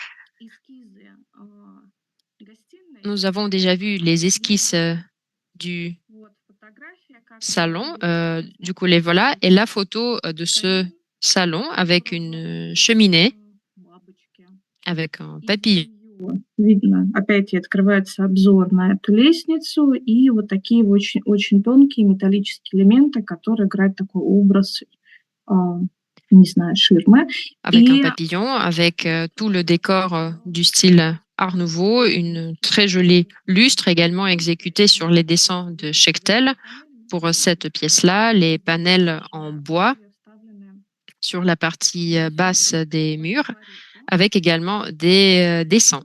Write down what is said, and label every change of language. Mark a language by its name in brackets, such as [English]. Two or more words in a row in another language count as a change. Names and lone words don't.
[French] Nous avons déjà vu les esquisses du salon. Du coup, les voilà. Et la photo de ce salon avec une cheminée, avec un papillon. [Russian] Видно, опять открывается обзор на эту лестницу и вот такие очень, очень тонкие металлические элементы, которые играют такой образ, не знаю, ширмы. [French] Avec un papillon, avec tout le décor du style Art Nouveau, une très jolie lustre également exécutée sur les dessins de Chectel pour cette pièce-là, les panels en bois sur la partie basse des murs, avec également des dessins.